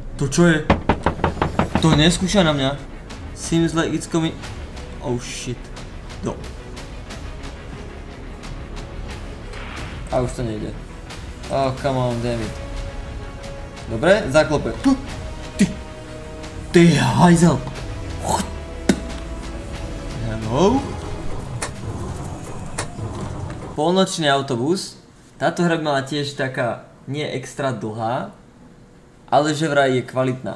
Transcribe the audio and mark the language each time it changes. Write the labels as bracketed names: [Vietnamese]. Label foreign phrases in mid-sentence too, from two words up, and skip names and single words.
[Slovak] To čo je? To neskúša na mňa. [English] Seems like it's coming... Oh shit. No. [Slovak] A už to nejde. [English] Oh, come on, damn it. [Slovak] Dobre, zaklope. Ty hajzel. Hello? Polnočný autobus. Táto hra by mala tiež taká nie extra dlhá, ale že vraj je kvalitná.